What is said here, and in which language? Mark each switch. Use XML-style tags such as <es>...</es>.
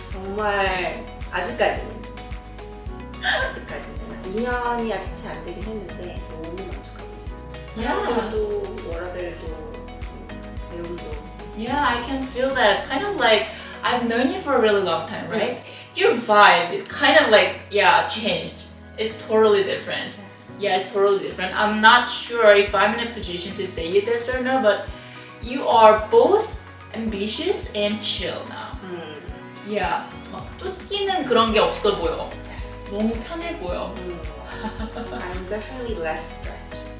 <ko>정말 아직까지는 2년이 아직 채 안 되긴 했는데 너무 만족하고 있어요. 사람들도 워라벨도 배움도.</ko> <en>Yeah, I can feel that. Kind of like I've known you for a really long time, right? Your vibe is kind of like changed. It's totally different. Yeah, it's totally different. I'm not sure if I'm in a position to say this or no, but you are both ambitious and chill now.</en> <ko>Yeah, 막 쫓기는 그런 게 없어 보여. 너무 편해 보여.</ko> <en>I'm definitely less stressed.</en>